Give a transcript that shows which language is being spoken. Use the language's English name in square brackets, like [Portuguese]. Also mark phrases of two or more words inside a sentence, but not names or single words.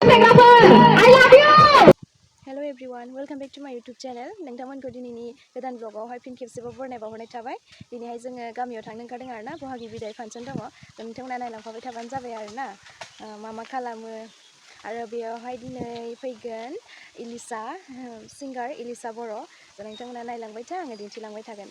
[English] I love you. Hello everyone, welcome back to my YouTube channel. [Bodo] नोंथांमोनखौ दिनैनि गोदान ब्लगावहाय फिन खेबसेबाव बरायनाय बावहरनाय थाबाय। दिनैहाय जोङो गामियाव थांनो ओंखारदों आरोना बहागि बिदाय फांसन दङ। नोंथांमोना नायलांफाबाय थाबानो जाबाय आरोना मा खालामो आरो बेयावहाय दिनै फैगोन इलिसा सिंगार इलिसा बर' नोंथांमोना नायलांबाय था आङो दिन्थिलांबाय थागोन।